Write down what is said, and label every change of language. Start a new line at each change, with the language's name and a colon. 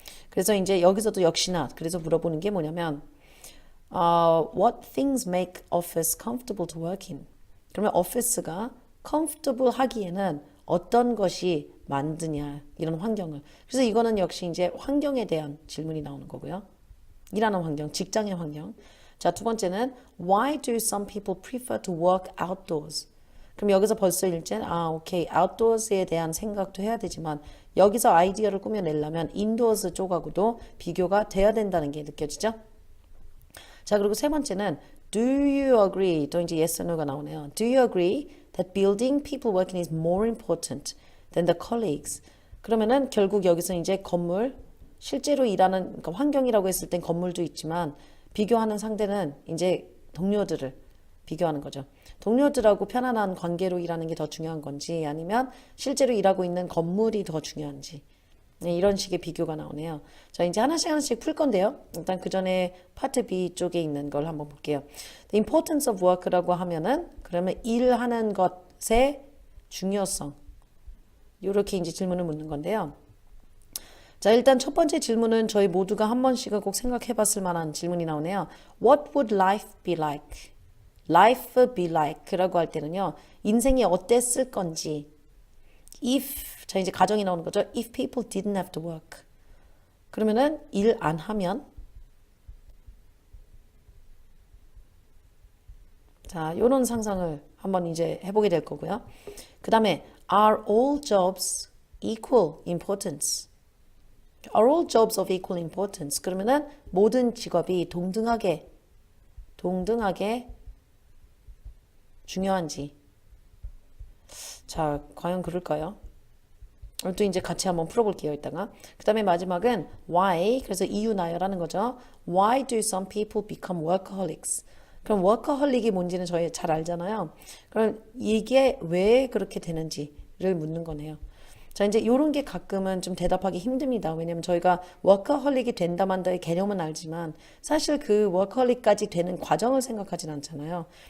Korean: 그래서 이제 여기서도 역시나 그래서 물어보는 게 뭐냐면
English: what things make office comfortable to work in?
Korean: 그러면 오피스가 comfortable 하기에는 어떤 것이 만드냐 이런 환경을. 그래서 이거는 역시 이제 환경에 대한 질문이 나오는 거고요. 일하는 환경, 직장의 환경. 자, 2번째는
English: why do some people prefer to work outdoors?
Korean: 그럼 여기서 벌써 일단 오케이. outdoors에 대한 생각도 해야 되지만 여기서 아이디어를 꾸며내려면 indoors 쪽하고도 비교가 돼야 된다는 게 느껴지죠? 자, 그리고 3번째는
English: do you agree?
Korean: 또 이제 yes or no가 나오네요.
English: Do you agree that building people working is more important than the colleagues?
Korean: 그러면은 결국 여기서 이제 건물, 실제로 일하는 그러니까 환경이라고 했을 땐 건물도 있지만 비교하는 상대는 이제 동료들을 비교하는 거죠. 동료들하고 편안한 관계로 일하는 게 더 중요한 건지 아니면 실제로 일하고 있는 건물이 더 중요한지 네, 이런 식의 비교가 나오네요. 자, 이제 하나씩 풀 건데요. 일단 그 전에 파트 B 쪽에 있는 걸 한번 볼게요.
English: The importance of work
Korean: 라고 하면은 그러면 일하는 것의 중요성 이렇게 이제 질문을 묻는 건데요. 자, 일단 첫 번째 질문은 저희 모두가 한 번씩은 꼭 생각해 봤을 만한 질문이 나오네요.
English: What would life be like? Life be like
Korean: 라고 할 때는요. 인생이 어땠을 건지 If, 자 이제 가정이 나오는 거죠.
English: If people didn't have to work.
Korean: 그러면은 일 안 하면 자, 요런 상상을 한번 이제 해보게 될 거고요.
English: 그 다음에 Are all jobs equal importance? Are all jobs of equal importance?
Korean: 그러면은 모든 직업이 동등하게 중요한지. 자, 과연 그럴까요? 또 이제 같이 한번 풀어볼게요, 이따가. 그 다음에 마지막은 why, 그래서 이유 나열하는 거죠.
English: Why do some people become workaholics?
Korean: 그럼 workaholic이 뭔지는 저희 잘 알잖아요. 그럼 이게 왜 그렇게 되는지를 묻는 거네요. 자, 이제 이런 게 가끔은 좀 대답하기 힘듭니다. 왜냐면 저희가 워커홀릭이 된다 만다의 개념은 알지만 사실 그 워커홀릭까지 되는 과정을 생각하진 않잖아요.